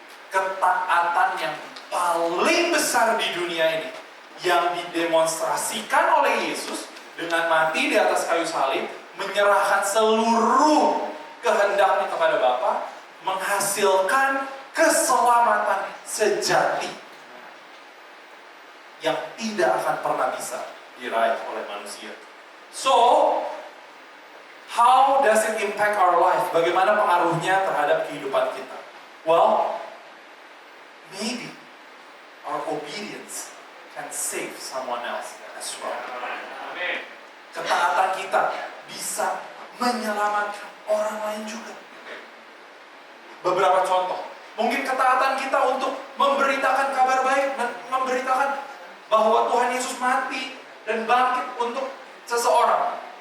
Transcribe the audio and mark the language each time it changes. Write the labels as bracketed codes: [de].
[id] Ketaatan yang paling besar di dunia ini yang didemonstrasikan oleh Yesus dengan mati di atas kayu salib, menyerahkan seluruh kehendaknya kepada Bapa, menghasilkan keselamatan sejati yang tidak akan pernah bisa diraih oleh manusia. [en] So, how does it impact our life? [id] Bagaimana pengaruhnya terhadap kehidupan kita? [en] Well, maybe our obedience can save someone else as well. [id] Ketaatan kita bisa menyelamatkan orang lain juga. Beberapa contoh. Mungkin ketaatan kita untuk memberitakan kabar baik dan memberitakan bahwa Tuhan Yesus mati dan bangkit untuk seseorang.